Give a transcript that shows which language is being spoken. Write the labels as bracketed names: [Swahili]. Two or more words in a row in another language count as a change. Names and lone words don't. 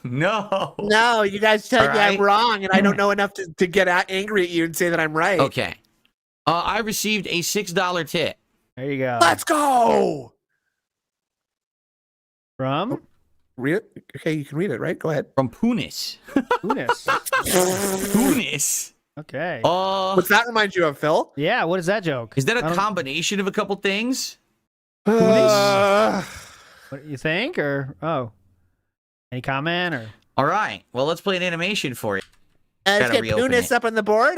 [English] no. No, you guys tell All me I'm right. wrong, and I don't know enough to get angry at you and say that I'm right. Okay. I received a $6 tip. There you go. Let's go. From Read it? Okay, you can read it, right? Go ahead. From Punis. Unis. Punis. Okay. What's that remind you of, Phil? Yeah, what is that joke? Is that I a don't- combination of a couple things? Uh, What do you think? Or, any comment? Or All right. Well, let's play an animation for you. let's Gotta get reopen Punis it. up on the board.